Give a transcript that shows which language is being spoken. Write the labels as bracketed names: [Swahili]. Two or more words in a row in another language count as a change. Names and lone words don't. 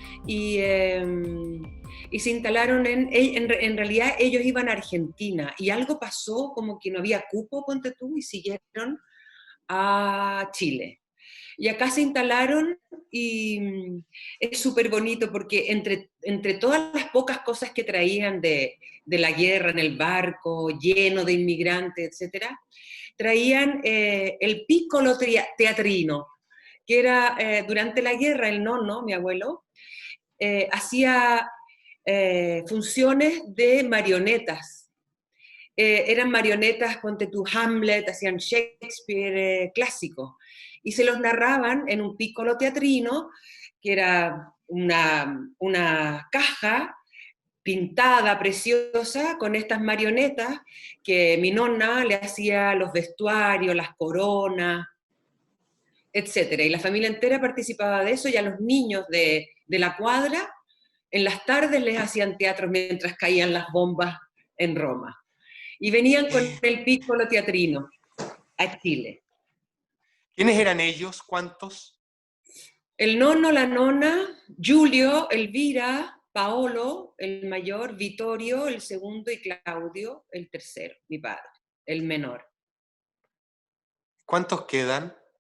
[Spanish] Y se instalaron en realidad ellos iban a Argentina y algo pasó como que no había cupo, ponte tú, y siguieron a Chile. Y acá se instalaron y es súper bonito porque entre todas las pocas cosas que traían de la guerra en el barco, lleno de inmigrantes, etcétera, traían el [Italian] piccolo teatrino, [Spanish] que era durante la guerra, el nono, mi abuelo, hacía funciones de marionetas. Eran marionetas, ponte tú, Hamlet, hacían Shakespeare clásico, y se los narraban en un [Italian] piccolo teatrino, [Spanish] que era una caja pintada, preciosa, con estas marionetas, que mi nonna le hacía los vestuarios, las coronas, etcétera. Y la familia entera participaba de eso, y a los niños de la cuadra, en las tardes les hacían teatro mientras caían las bombas en Roma. Y venían con el [Italian] piccolo teatrino [Spanish] a Chile. ¿Quiénes eran ellos? ¿Cuántos? El nono, la nona, Giulio, Elvira, Paolo, el mayor, Vittorio, el segundo, y Claudio, el tercero, mi padre, el menor. ¿Cuántos quedan?